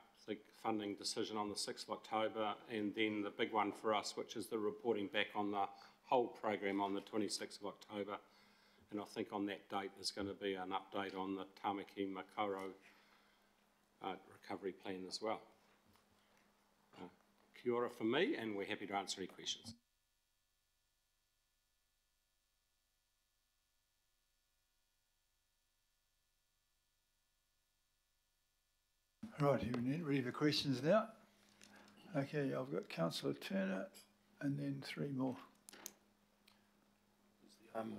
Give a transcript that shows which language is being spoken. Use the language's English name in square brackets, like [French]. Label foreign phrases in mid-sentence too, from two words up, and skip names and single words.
[English] The funding decision on the 6th of October, and then the big one for us, which is the reporting back on the whole program on the 26th of October. And I think on that date there's going to be an update on the Tamaki Makaurau recovery plan as well. [Māori] Kia ora [English] from me, and we're happy to answer any questions. Right, you ready for questions now? Okay, I've got Councillor Turner and then three more.